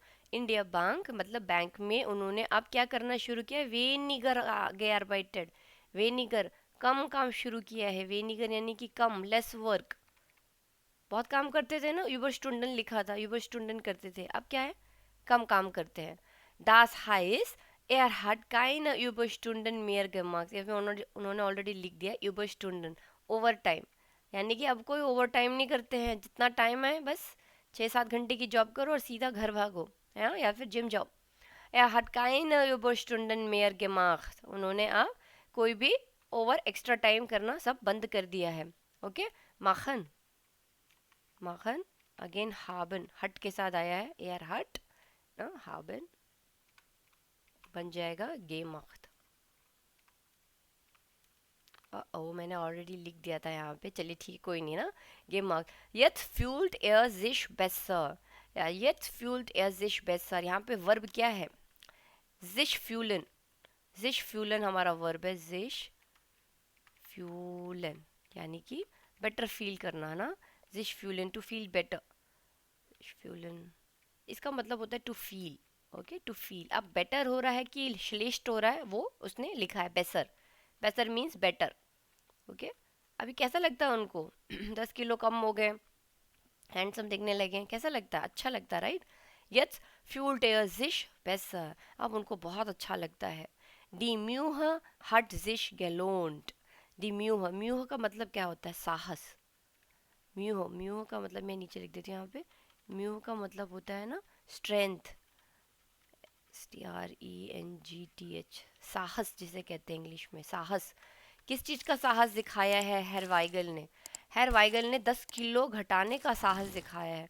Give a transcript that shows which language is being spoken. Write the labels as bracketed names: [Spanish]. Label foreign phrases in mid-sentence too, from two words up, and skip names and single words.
[Hindi] इंडिया बैंक मतलब बैंक में उन्होंने अब क्या करना शुरू किया, [German] weniger gearbeitet, [Hindi] वेनिगर कम काम शुरू किया है, वेनिगर यानी कि कम, [English] less work. [Hindi] बहुत काम करते थे ना, यूबरस्टुंडन लिखा था, यूबरस्टुंडन करते थे, अब क्या है, कम काम करते हैं। [German] Das heißt, er hat keine Überstunden mehr gemacht, [Hindi] या फिर उन्होंने ऑलरेडी लिख दिया Überstunden, [English] over time, [Hindi] यानी कि अब कोई [English] over time [Hindi] नहीं करते हैं, जितना टाइम है बस 6-7 घंटे की जॉब करो और सीधा घर भागो, है ना, या फिर जिम जाओ। [German] Er hat keine Überstunden mehr gemacht, [Hindi] उन्होंने अब कोई भी [English] over extra time [Hindi] करना सब बंद कर दिया है। ओके। माखन, माखन अगेन हाबन, हट के साथ आया है, [German] er hat [Hindi] ना, हाबन बन जाएगा गे मख्त। ओ मैंने ऑलरेडी लिख दिया था यहाँ पे, चलिए ठीक, कोई नहीं ना, गे मख्त। [German] jetzt fühlt er sich besser, या jetzt fühlt er sich besser, [Hindi] यहाँ पे वर्ब क्या है, [German] sich fühlen, sich fühlen हमारा वर्ब है, sich fühlen [Hindi] यानी कि [English] better feel [Hindi] करना ना, [German] sich fühlen [English] to feel better, [Hindi] fühlen इसका मतलब होता है [English] to feel. okay, to feel. [Hindi] अब बेटर हो रहा है कि श्लेष्ठ हो रहा है, वो उसने लिखा है बेसर, बेसर मीन्स बेटर। ओके। अभी कैसा लगता है उनको 10 किलो कम हो गए, हैंडसम दिखने लगे, कैसा लगता है, अच्छा लगता है, राइट। [German] jetzt fühlt er sich besser, [Hindi] अब उनको बहुत अच्छा लगता है। [German] die Mühe hat sich gelohnt, die Mühe, [Hindi] म्यूह का मतलब क्या होता है, साहस। म्यूह, म्यूह का मतलब मैं नीचे लिख देती हूँ यहाँ पे, म्यूह का मतलब होता है ना स्ट्रेंथ, STRENGTH, साहस जिसे कहते हैं इंग्लिश में, साहस। किस चीज़ का साहस दिखाया है हेर वाइगल ने, हेर वाइगल ने 10 किलो घटाने का साहस दिखाया है।